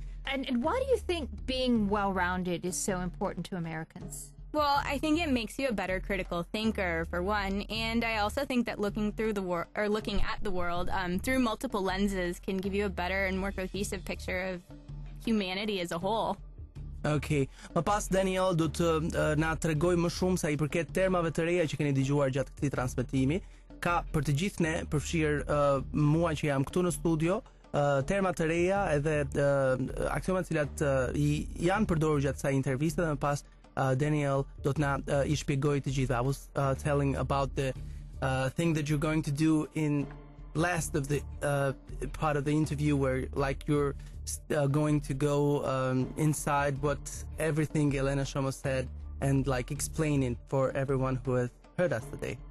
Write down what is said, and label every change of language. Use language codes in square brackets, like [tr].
[en] And why do you think being well-rounded is so important to Americans? Well, I think it makes you a better critical thinker, for one, and I also think that looking at the world through multiple lenses can give you a better and more cohesive picture of humanity as a whole. Okay. [sq] Më pas Daniel do të na tregoj më shumë sa I përket termave të reja që keni dëgjuar gjatë këtij transmetimi. Ka për të gjithë ne, përfshirë mua që jam këtu në studio, terma të reja edhe aksioma të cilat janë përdorur gjatë kësaj interviste dhe më pas Daniel do të na I shpjegoj të gjitha. [en] I was telling about the thing that you're going to do in last of the part of the interview where like you're going to go inside what everything Elena Shomo said and like explain it for everyone who has heard us today.